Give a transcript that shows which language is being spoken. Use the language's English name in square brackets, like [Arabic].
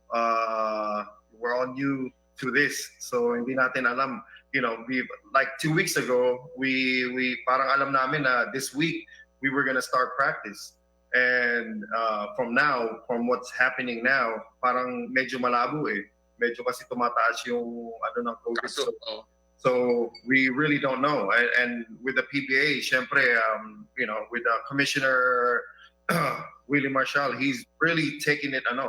[English] We're all new to this, so [Filipino] hindi natin alam. [English] You know, we like 2 weeks ago, we [Filipino] parang alam namin na [English] this week we were gonna start practice, and from what's happening now, [Filipino] parang medyo malabo eh. Medyo kasi tumataas yung ano ng COVID. [English] So we really don't know. And with the PBA, syempre, you know, with the commissioner Willie Marshall, he's really taking it.